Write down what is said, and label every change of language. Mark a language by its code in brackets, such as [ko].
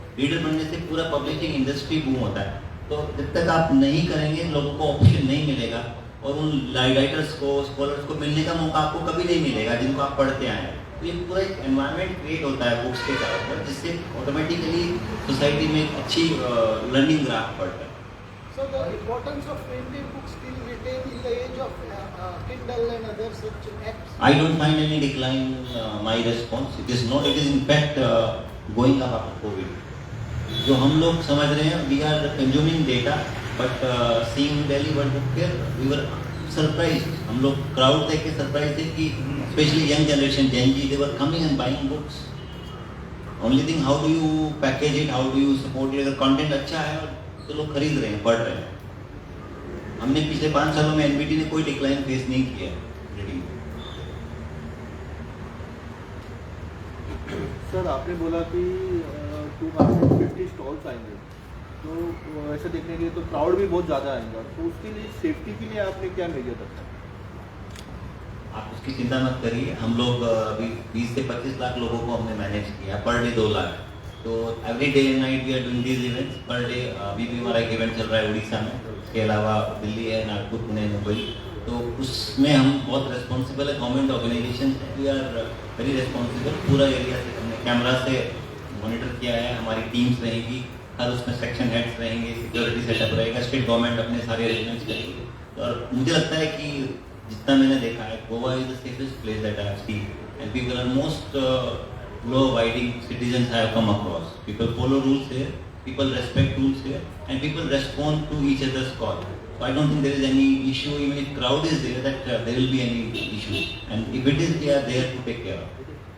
[hi] Reader बनने से पूरा पब्लिशिंग इंडस्ट्री बूम होता है। तो जब तक आप नहीं करेंगे, लोगों को ऑप्शन नहीं मिलेगा और उन राइटर्स को, स्कॉलर्स को मिलने का मौका आपको कभी नहीं मिलेगा जिनको आप पढ़ते आए हैं। तो ये पूरा एक एनवायरनमेंट क्रिएट होता है बुक्स के चारों पर, जिससे ऑटोमेटिकली सोसाइटी में एक अच्छी लर्निंग ग्राफ पड़ता है। [en] So the importance of printed books still retain in the age of Kindle and other such apps? I don't find any decline in my response. It is not. It is in fact going up after COVID. [hi] जो हम लोग समझ रहे हैं, [en] we are consuming data, but seeing Delhi World Book Fair, we were surprised. [hi] हम लोग [en] crowd [hi] देख के [en] surprised [hi] थे कि [en] especially young generation, Gen Z, they were coming and buying books. Only thing, how do you package it, how do you support it? [hi] अगर content अच्छा है तो लोग खरीद रहे हैं, पढ़ रहे हैं। हमने पिछले 5 सालों में एनबीटी ने कोई डिक्लाइन फेस नहीं किया रीडिंग। सर आपने बोला कि 250 स्टॉल्स आएंगे, तो ऐसे देखने के लिए तो क्राउड भी बहुत ज़्यादा आएगा, तो उसके लिए सेफ्टी के लिए आपने क्या मेजर रखा है? आप उसकी चिंता मत करिए। हम लोग अभी 20 से 25 लाख लोगों को हमने मैनेज किया, पर डे 2 लाख। तो [en] Every day and night we are doing these events. [hi] Per day अभी भी हमारा एक इवेंट चल रहा है उड़ीसा में, उसके अलावा दिल्ली है, नागपुर, पुणे, मुंबई। तो उसमें हम बहुत रिस्पॉन्सिबल है, गवर्नमेंट ऑर्गेनाइजेशन है, [en] We are very responsible. [hi] पूरा एरिया से हमने कैमरा से मॉनिटर किया है, हमारी टीम्स रहेगी, हर उसमें सेक्शन हेड्स रहेंगे, सिक्योरिटी सेटअप रहेगा, स्टेट गवर्नमेंट अपने सारे अरेंजमेंट्स करेंगे। और मुझे लगता है कि जितना मैंने देखा है, [en] Goa is the safest place that I have seen, and people are most law-abiding citizens have come across. People follow rules here, people respect rules here, and people respond to each other's call. So I don't think there is any issue, even if crowd is there, that there will be any issue. And if it is, we are there to take care of it.